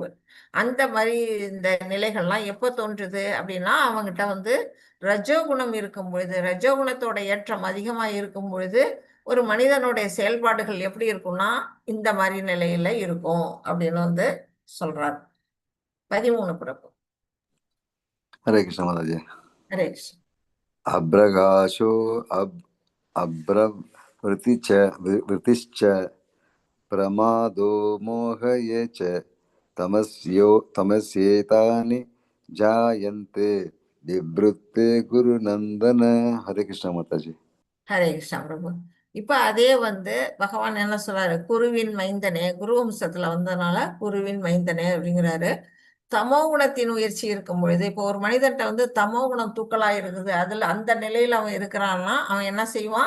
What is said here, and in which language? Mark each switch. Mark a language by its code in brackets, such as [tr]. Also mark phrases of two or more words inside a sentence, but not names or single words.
[ta] அந்த மாதிரி இந்த நிலைகள்லாம் எப்போ தோன்றுது அப்படின்னா அவங்ககிட்ட வந்து ரஜோகுணம் இருக்கும் பொழுது, ரஜோகுணத்தோட ஏற்றம் அதிகமா இருக்கும் பொழுது ஒரு மனிதனுடைய செயல்பாடுகள் எப்படி இருக்கும்னா இந்த மாதிரி நிலையில இருக்கும் அப்படின்னு வந்து சொல்றார். 13 பிரபு. [hi] हरे कृष्ण माता जी। [ta] ஹரே கிருஷ்ண. [sa] अभ्रगाशो अभ्रवृतिश्च प्रमादो मोह ये च तमस्येतानि जायन्ते विवृत्ते गुरुनंदन। [hi] हरे कृष्ण माता जी। [ta] ஹரே கிருஷ்ணா பிரபு. இப்ப அதே வந்து பகவான் என்ன சொல்றாரு? குருவின் மைந்தனே, குரு வம்சத்துல வந்ததுனால குருவின் மைந்தனே அப்படிங்கிறாரு. தமோ குணத்தின் முயற்சி இருக்கும் பொழுது, இப்போ ஒரு மனிதன்ட்ட வந்து தமோ குணம் தூக்கலா இருக்குது, அதுல அந்த நிலையில அவன் இருக்கிறான்னா அவன் என்ன செய்வான்?